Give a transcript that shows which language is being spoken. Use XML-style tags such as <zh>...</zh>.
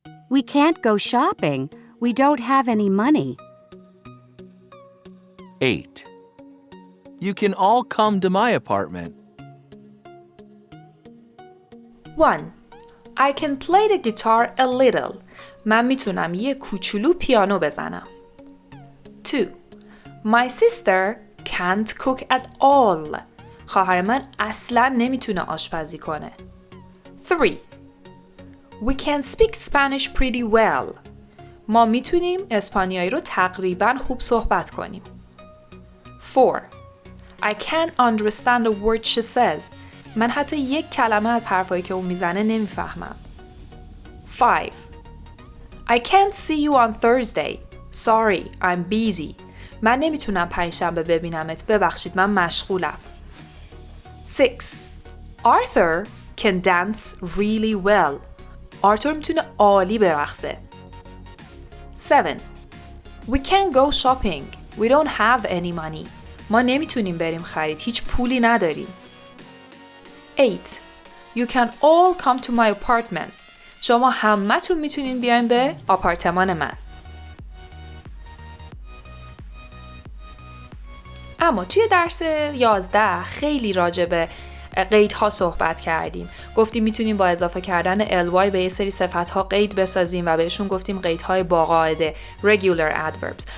<en>We can't go shopping. We don't have any money. 8. You can all come to my apartment. 1. I can play the guitar a little.</en> <fa>من میتونم یه کوچولو پیانو بزنم.</fa> <en>2. My sister can't cook at all.</en> <fa>خواهر من اصلاً نمیتونه آشپزی کنه.</fa> <en>3. We can speak Spanish pretty well.</en> <fa>ما میتونیم اسپانیایی رو تقریباً خوب صحبت کنیم.</fa> <en>4. I can't understand a word she says.</en> <fa>من حتی یک کلمه از حرفایی که اون میزنه نمیفهمم.</fa> <en>5. I can't see you on Thursday. Sorry, I'm busy.</en> <fa>من نمیتونم پنجشنبه ببینمت. ببخشید من مشغولم. 6.</fa> <en>Arthur can dance really well.</en> <fa>آرتور میتونه عالی برقصه.</fa> <en>7. We can't go shopping. We don't have any money.</en> <fa>ما نمیتونیم بریم خرید. هیچ پولی نداریم. 8.</fa> <en>You can all come to my apartment.</en> <fa>شما همتون میتونین بیاین به آپارتمان من. اما توی درس 11 خیلی راجع به قیدها صحبت کردیم. گفتیم میتونیم با اضافه کردن ly به یه سری صفتها قید بسازیم و بهشون گفتیم قیدهای با قاعده</fa> <en>regular adverbs.</en>